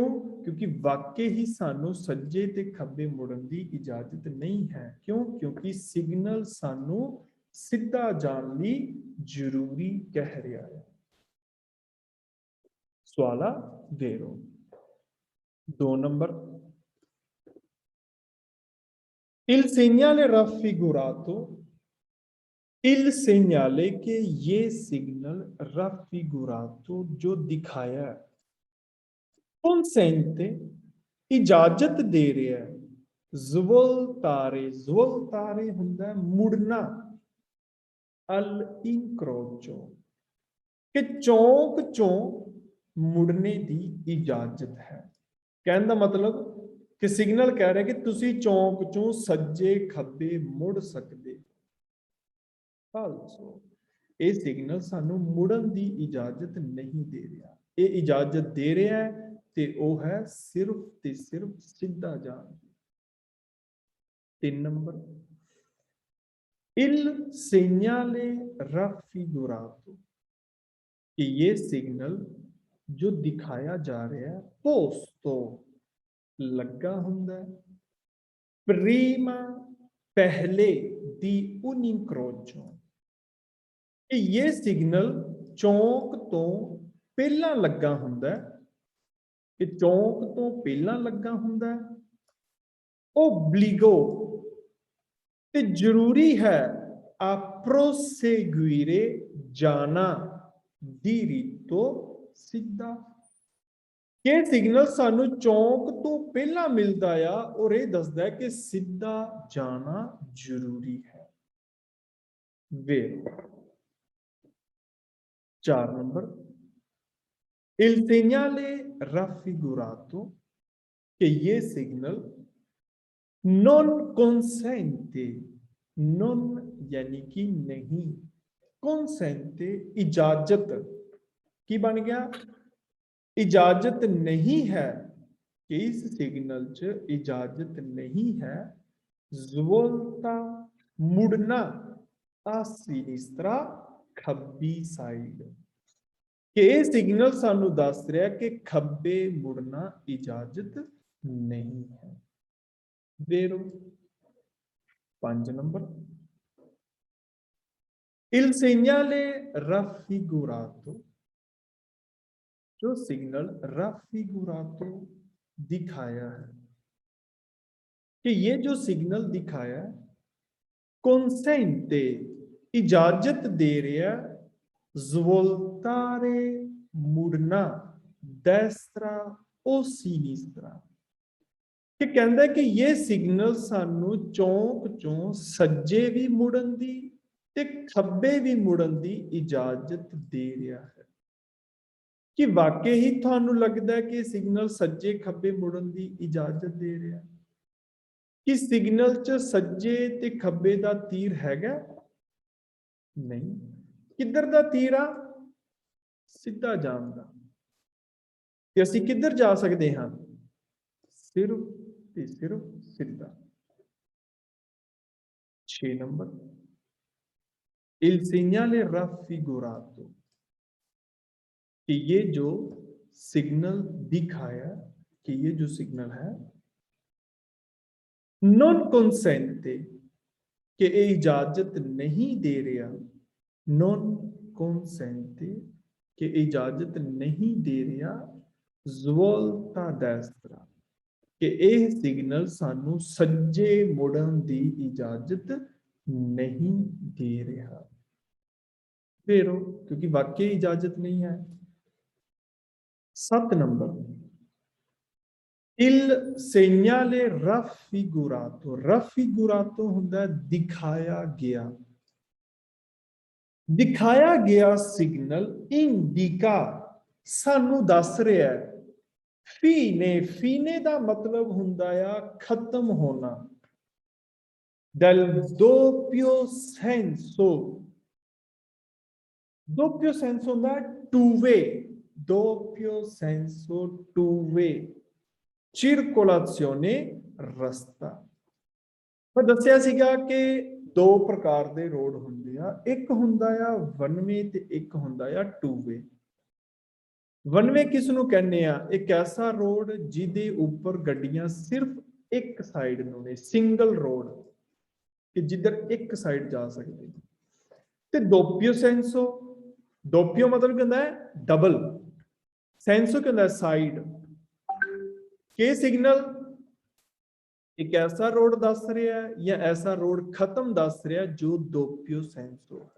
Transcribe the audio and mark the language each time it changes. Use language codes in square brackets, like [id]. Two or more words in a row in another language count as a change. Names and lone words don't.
[hi] क्योंकि वाकई ही [pa] ਸਾਨੂੰ ਸੱਜੇ ਤੇ ਖੱਬੇ ਮੁੜਨ [hi] की इजाजत नहीं है। क्यों? क्योंकि सिग्नल [pa] ਸਾਨੂੰ ਸਿੱਧਾ ਜਾਣ ਲਈ [hi] जरूरी कह रहा है। सवाला वेरो। 2 नंबर, [it] il segnale raffigurato, il segnale के [hi] ये सिग्नल raffigurato जो दिखाया है, consente इजाजत दे रहा है, [it] svoltare, svoltare [pa] ਹੁੰਦਾ ਹੈ ਮੁੜਨਾ, [it] al incrocio [hi] कि [pa] ਚੌਂਕ ਚੋਂ [hi] मुड़ने की इजाजत है। कहने का मतलब कि सिग्नल कह रहे कि [pa] ਤੁਸੀਂ ਚੌਂਕ ਚੋਂ ਸੱਜੇ ਖੱਬੇ ਮੁੜ ਸਕਦੇ। [hi] फालसो ये सिग्नल [pa] ਸਾਨੂੰ ਮੁੜਨ [hi] की इजाजत नहीं दे रहा, ये इजाजत दे रहा है ते वो है सिर्फ ते सिर्फ सीधा जान। 3 नंबर, [it] il segnale raffigurato [hi] कि ये सिग्नल जो दिखाया जा रहा है पोस्तो [pa] ਲੱਗਾ ਹੁੰਦਾ [hi] है, प्रीमा पहले दी [it] un incrocio [hi] कि ये सिग्नल [pa] ਚੌਂਕ ਤੋਂ ਪਹਿਲਾ ਲੱਗਾ ਹੁੰਦਾ [hi] है, कि [pa] ਚੌਂਕ ਤੋਂ ਪਹਿਲਾ ਲੱਗਾ ਹੁੰਦਾ [hi] है, ओब्लिगो ते जरूरी है आ प्रोसेगुइरे जाना diritto सीधा, कि सिग्नल [pa] ਸਾਨੂੰ ਚੌਂਕ ਤੋਂ ਪਹਿਲਾ ਮਿਲਦਾ ਆ [hi] और यह दसदा है कि सीधा जाना जरूरी है। वे 4 नंबर, [it] il segnale raffigurato [hi] कि ये सिग्नल [it] non consente, non [hi] यानी कि नहीं, consente इजाजत की बन गया, इजाजत नहीं है कि इस सिग्नल च इजाजत नहीं है svolta मुड़ना आ sinistra [pa] ਖੱਬੀ ਸਾਈਡ। [hi] कि ये सिग्नल [pa] ਸਾਨੂੰ ਦੱਸ ਰਿਹਾ [hi] कि [pa] ਖੱਬੇ ਮੁੜਨਾ [hi] इजाजत नहीं है। वेरो 5 नंबर, [it] il segnale raffigurato, [hi] जो सिग्नल raffigurato दिखाया है, कि ये जो सिग्नल दिखाया consente, इजाजत दे रहा svoltare, मुड़ना [it] destra o sinistra, [hi] कि कहता है कि ये सिग्नल [pa] ਸਾਨੂੰ ਚੌਂਕ ਚੋਂ ਸੱਜੇ ਭੀ ਮੁੜਨ ਦੀ ਤੇ ਖੱਬੇ ਭੀ ਮੁੜਨ ਦੀ [hi] इजाजत दे रहा है। कि वाकई ही थानू लगता है कि सिग्नल [pa] ਸੱਜੇ ਖੱਬੇ ਮੁੜਨ ਦੀ [hi] इजाजत दे रहा है कि [pa] ਸਿਗਨਲ ਚ ਸੱਜੇ ਤੇ ਖੱਬੇ ਦਾ ਤੀਰ ਹੈਗਾ? ਨਹੀਂ। ਕਿਧਰ ਦਾ ਤੀਰ ਆ? ਸਿੱਧਾ ਜਾਣ ਦਾ। ਕਿ ਅਸੀਂ ਕਿਧਰ ਜਾ ਸਕਦੇ ਹਾਂ? ਸਿਰਫ਼ ਤੇ ਸਿਰਫ਼ ਸਿੱਧਾ। [hi] 6 नंबर, [it] il segnale raffigurato, [hi] कि ये जो सिग्नल दिखाया, कि ये जो सिग्नल है [it] non consente, [hi] कि ये इजाजत नहीं दे रहा, [it] non consente, [hi] कि इजाजत नहीं दे रहा [it] svolta destra, [hi] कि यह सिग्नल [pa] ਸਾਨੂੰ ਸੱਜੇ ਮੁੜਨ ਦੀ [hi] इजाजत नहीं दे रहा। फिर क्योंकि वाकई इजाजत नहीं है। 7 नंबर, [it] il segnale raffigurato, raffigurato ਹੁੰਦਾ [hi] दिखाया गया, दिखाया गया सिग्नल इंडिका [pa] ਸਾਨੂੰ ਦੱਸ ਰਿਹਾ [hi] है फीने, फीने का मतलब [pa] ਹੁੰਦਾ ਆ [hi] खत्म होना, [it] del doppio senso, doppio senso ਹੁੰਦਾ [en] two way, [it] doppio senso [en] two way, [it] circolazione रस्ता। [pa] ਮੈਂ ਦੱਸਿਆ ਸੀਗਾ ਕਿ ਦੋ ਪ੍ਰਕਾਰ ਦੇ ਰੋਡ ਹੁੰਦੇ ਆ, ਇੱਕ ਹੁੰਦਾ ਆ [en] one way [pa] ਤੇ ਇੱਕ ਹੁੰਦਾ ਆ [en] two way. one way [pa] ਕਿਸ ਨੂੰ ਕਹਿਣੇ ਆ? ਇੱਕ ਐਸਾ ਰੋਡ ਜਿਹਦੇ ਉੱਪਰ ਗੱਡੀਆਂ ਸਿਰਫ਼ ਇੱਕ ਸਾਈਡ ਨੂੰ ਨੇ, [en] single road, [pa] ਕਿ ਜਿਧਰ ਇੱਕ ਸਾਈਡ ਜਾ ਸਕਦੇ। [hi] ते [it] doppio senso, [hi] दोपियो मतलब क्या होता है? डबल। सेंसो क्या होता है? साइड। के सिग्नल एक ऐसा रोड [pa] ਦੱਸ ਰਿਹਾ [hi] है या ऐसा रोड खत्म दस रहा है जो [it] doppio senso [hi] है।